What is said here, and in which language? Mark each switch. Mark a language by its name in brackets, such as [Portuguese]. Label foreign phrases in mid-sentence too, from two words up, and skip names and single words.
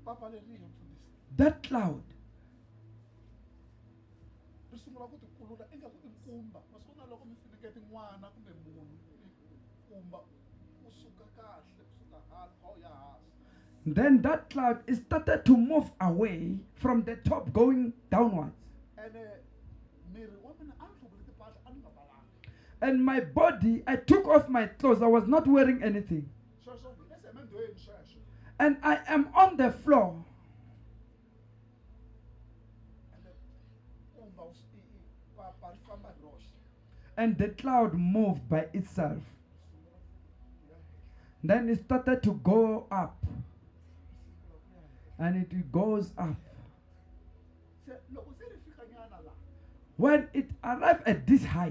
[Tsonga] pfalerile mfundisi. [English] that cloud, [Tsonga] Ri sungula ku tikulula ingaku i nkumba. Ma swi vona loko mi finekete n'wana kumbe munhu nkumba u suka kahle kusuka hala a wu ya hansi. [English] then that cloud is started to move away from the top going downwards. [Tsonga] Ene miri wa mina a ni hluvule timpahla a ni nga mbalanga. [English] And my body, I took off my clothes. I was not wearing anything. [Tsonga] Sweswo hi le semendweni sweswo. [English] And I am on the floor. [Tsonga] Ene nkumba ri famba hi roxe. [English] And the cloud moved by itself. Then it started to go up. And it goes up. [Tsonga] Se loko se ri fika nyana la. [English] When it arrived at this height,